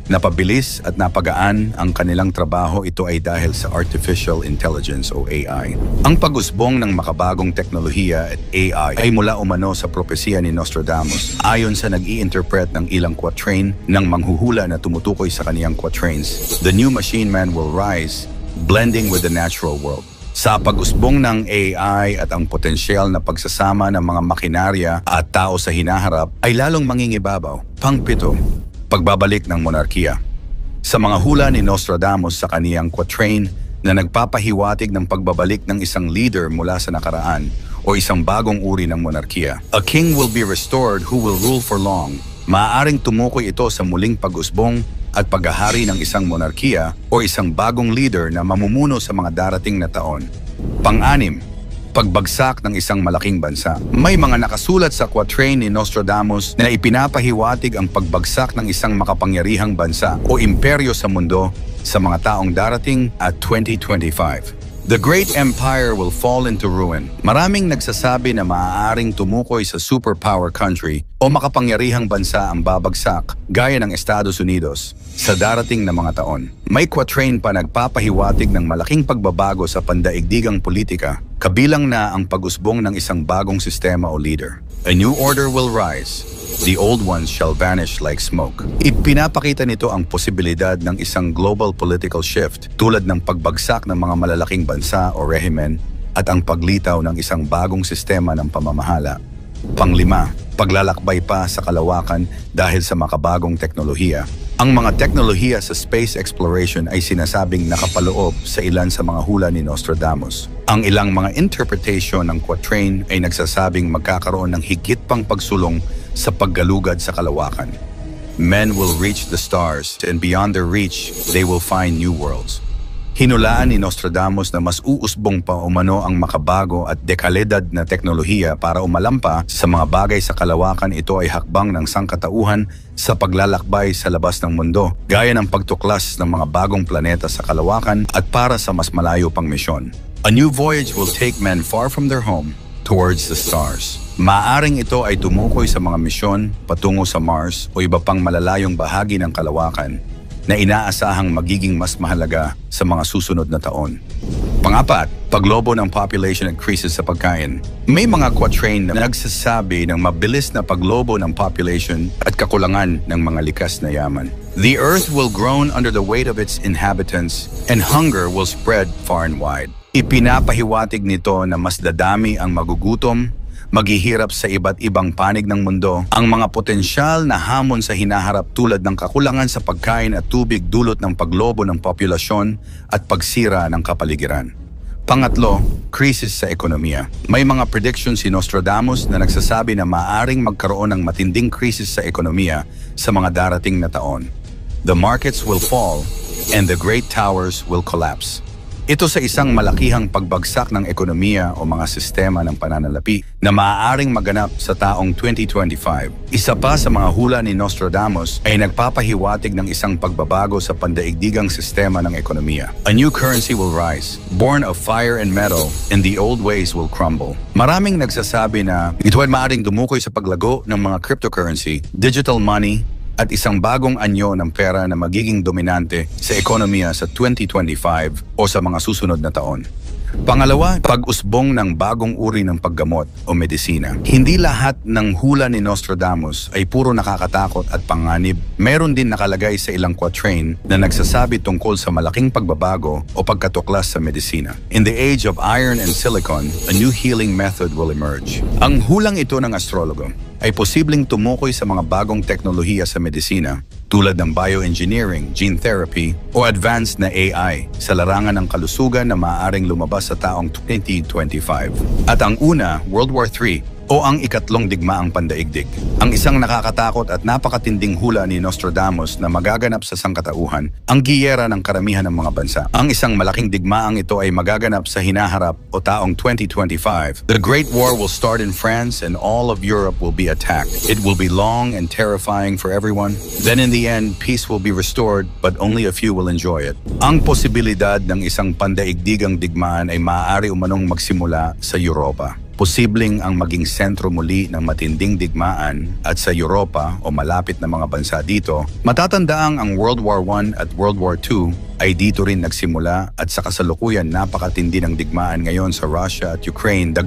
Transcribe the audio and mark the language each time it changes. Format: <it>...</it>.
<tl>Napabilis at napagaan ang kanilang trabaho, ito ay dahil sa artificial intelligence o AI. Ang pag-usbong ng makabagong teknolohiya at AI ay mula umano sa propesiya ni Nostradamus ayon sa nag-i-interpret ng ilang quatrain ng manghuhula na tumutukoy sa kaniyang quatrains.</tl> <en>The new machine man will rise, blending with the natural world.</en> <tl>Sa pag-usbong ng AI at ang potensyal na pagsasama ng mga makinarya at tao sa hinaharap ay lalong mangingibabaw. Pang-7, pagbabalik ng monarkiya. Sa mga hula ni Nostradamus sa kaniyang quatrain na nagpapahiwatig ng pagbabalik ng isang leader mula sa nakaraan o isang bagong uri ng monarkiya.</tl> <en>A king will be restored who will rule for long.</en> <tl>Maaaring tumukoy ito sa muling pag-usbong at paghahari ng isang monarkiya o isang bagong leader na mamumuno sa mga darating na taon. Pang-6, pagbagsak ng isang malaking bansa. May mga nakasulat sa quatrain ni Nostradamus na ipinapahiwatig ang pagbagsak ng isang makapangyarihang bansa o imperyo sa mundo sa mga taong darating at 2025.</tl> <en>The great empire will fall into ruin.</en> <tl>Maraming nagsasabi na maaaring tumukoy sa superpower country o makapangyarihang bansa ang babagsak gaya ng Estados Unidos sa darating na mga taon. May quatrain pa nagpapahiwatig ng malaking pagbabago sa pandaigdigang politika, kabilang na ang pag-usbong ng isang bagong sistema o leader.</tl> <en>A new order will rise. The old ones shall vanish like smoke.</en> <tl>Ipinapakita nito ang posibilidad ng isang global political shift tulad ng pagbagsak ng mga malalaking bansa o rehimen at ang paglitaw ng isang bagong sistema ng pamamahala. Pang-5, paglalakbay pa sa kalawakan dahil sa makabagong teknolohiya. Ang mga teknolohiya sa space exploration ay sinasabing nakapaloob sa ilan sa mga hula ni Nostradamus. Ang ilang mga interpretation ng quatrain ay nagsasabing magkakaroon ng higit pang pagsulong sa paggalugad sa kalawakan.</tl> <en>Men will reach the stars and beyond their reach, they will find new worlds.</en> <tl>Hinulaan ni Nostradamus na mas uusbong pa umano ang makabago at dekalidad na teknolohiya para umalampa sa mga bagay sa kalawakan. Ito ay hakbang ng sangkatauhan sa paglalakbay sa labas ng mundo, gaya ng pagtuklas ng mga bagong planeta sa kalawakan at para sa mas malayo pang misyon.</tl> <en>A new voyage will take men far from their home towards the stars.</en> <tl>Maaring ito ay tumukoy sa mga misyon patungo sa Mars o iba pang malalayong bahagi ng kalawakan na inaasahang magiging mas mahalaga sa mga susunod na taon. Pangapat, paglobo ng population at crisis sa pagkain. May mga quatrain na nagsasabi ng mabilis na paglobo ng population at kakulangan ng mga likas na yaman.</tl> <en>The earth will groan under the weight of its inhabitants and hunger will spread far and wide.</en> <tl>Ipinapahiwatig nito na mas dadami ang magugutom, maghihirap sa iba't ibang panig ng mundo, ang mga potensyal na hamon sa hinaharap tulad ng kakulangan sa pagkain at tubig dulot ng paglobo ng populasyon at pagsira ng kapaligiran. Pangatlo, krisis sa ekonomiya. May mga predictions si Nostradamus na nagsasabi na maaaring magkaroon ng matinding krisis sa ekonomiya sa mga darating na taon.</tl> <en>The markets will fall and the great towers will collapse.</en> <tl>Ito sa isang malakihang pagbagsak ng ekonomiya o mga sistema ng pananalapi na maaaring maganap sa taong 2025. Isa pa sa mga hula ni Nostradamus ay nagpapahiwatig ng isang pagbabago sa pandaigdigang sistema ng ekonomiya.</tl> <en>A new currency will rise, born of fire and metal, and the old ways will crumble.</en> <tl>Maraming nagsasabi na ito ay maaaring dumukoy sa paglago ng mga cryptocurrency, digital money, at isang bagong anyo ng pera na magiging dominante sa ekonomiya sa 2025 o sa mga susunod na taon. Pangalawa, pag-usbong ng bagong uri ng paggamot o medisina. Hindi lahat ng hula ni Nostradamus ay puro nakakatakot at panganib. Meron din nakalagay sa ilang quatrain na nagsasabi tungkol sa malaking pagbabago o pagkatuklas sa medisina.</tl> <en>In the age of iron and silicon, a new healing method will emerge.</en> <tl>Ang hulang ito ng astrologo ay posibleng tumukoy sa mga bagong teknolohiya sa medisina tulad ng bioengineering, gene therapy, o advanced na AI sa larangan ng kalusugan na maaaring lumabas sa taong 2025. At ang una, World War III, o ang ikatlong digmaang pandaigdig. Ang isang nakakatakot at napakatinding hula ni Nostradamus na magaganap sa sangkatauhan, ang giyera ng karamihan ng mga bansa. Ang isang malaking digmaang ito ay magaganap sa hinaharap o taong 2025.</tl> <en>The Great War will start in France and all of Europe will be attacked. It will be long and terrifying for everyone. Then in the end, peace will be restored but only a few will enjoy it.</en> <tl>Ang posibilidad ng isang pandaigdigang digmaan ay maaari umanong magsimula sa Europa. Posibleng ang maging sentro muli ng matinding digmaan at sa Europa o malapit na mga bansa dito, matatandaang ang World War I at World War II ay dito rin nagsimula at sa kasalukuyan napakatindi ng digmaan ngayon sa Russia at Ukraine.</tl>